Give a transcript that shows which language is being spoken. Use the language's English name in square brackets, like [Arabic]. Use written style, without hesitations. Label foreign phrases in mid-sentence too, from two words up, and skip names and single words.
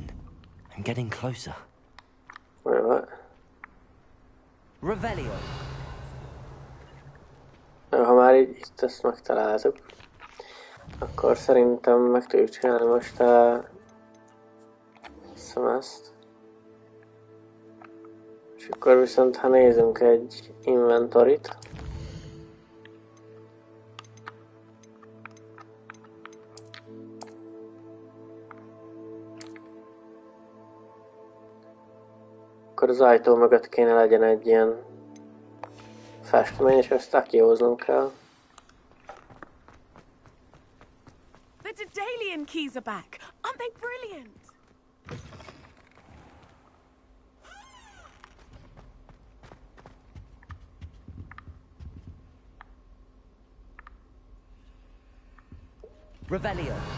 [English] I'm getting closer. What? Revelio. [Hungarian] Ha már itt ezt megtaláltuk, akkor szerintem meg tudjuk csinálni most ezt. És akkor viszont ha nézzünk egy inventorit, akkor az ajtó mögött kéne legyen egy ilyen festmény, és ezt akióznunk kell. [English] The Daedalian keys are back. Aren't they brilliant? Revelio.